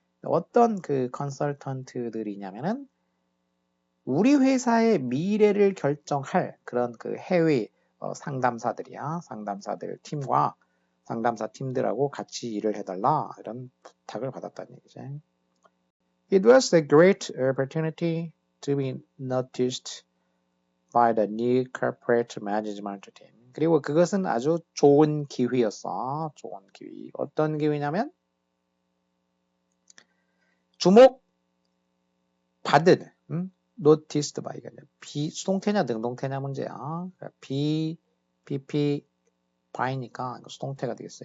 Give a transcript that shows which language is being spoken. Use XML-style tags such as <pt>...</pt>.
<ko>어떤 그 컨설턴트들이냐면은 우리 회사의 미래를 결정할 그런 그 해외 상담사들이야. 상담사들 팀과 상담사 팀들하고 같이 일을 해달라 이런 부탁을 받았다는 얘기지.</ko> <en>It was a great opportunity to be noticed by the new corporate management team.</en> <ko>그리고 그것은 아주 좋은 기회였어. 좋은 기회. 어떤 기회냐면 주목받은 noticed by가 수동태냐 능동태냐 문제야. BP by니까 수동태가 되겠어.</ko>